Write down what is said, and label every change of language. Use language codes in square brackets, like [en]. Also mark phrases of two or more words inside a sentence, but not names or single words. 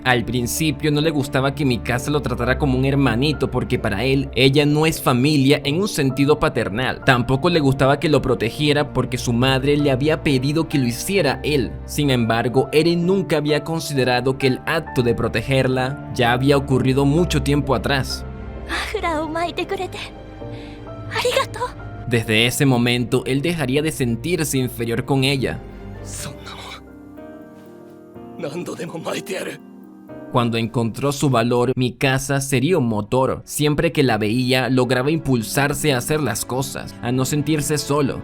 [es] Al principio no le gustaba que mi casa lo tratara como un hermanito porque para él, ella no es familia en un sentido paternal. Tampoco le gustaba que lo protegiera porque su madre le había pedido que lo hiciera él. Sin embargo, Eren nunca había considerado que el acto de protegerla ya había ocurrido mucho tiempo atrás. [ja] マフラーを巻いてくれてありがとう。 [es] Desde ese momento, él dejaría de sentirse inferior con ella. Cuando encontró su valor, mi casa sería un motor. Siempre que la veía, lograba impulsarse a hacer las cosas, a no sentirse solo.